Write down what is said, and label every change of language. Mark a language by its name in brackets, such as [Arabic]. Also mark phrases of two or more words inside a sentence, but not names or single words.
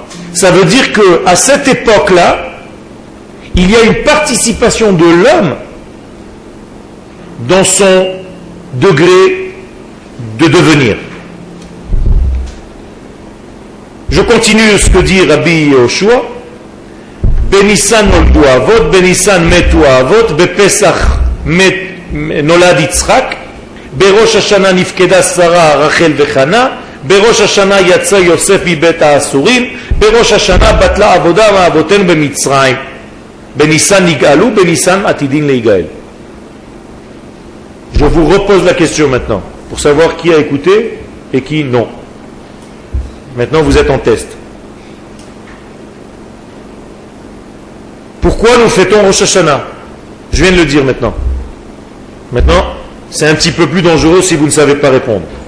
[French] Ça veut dire qu'à cette époque-là, il y a une participation de l'homme dans son degré de devenir. Je continue ce que dit Rabbi Yehoshua. [Hebrew] בניסן נולדו אבות בניסן מתו אבות בפסח נולד יצחק בראש השנה נפקדה שרה רחל וחנה בראש השנה יצא יוסף מבית האסורים בראש השנה בטלה עבודה מעבותן במצרים בניסן נגאלו בניסן עתידין ליגאל. [French] Je vous repose la question maintenant, pour savoir qui a écouté et qui non. Maintenant vous êtes en test. Pourquoi nous fêtons [Hebrew] ראש השנה? [French] Je viens de le dire maintenant. Maintenant, c'est un petit peu plus dangereux si vous ne savez pas répondre.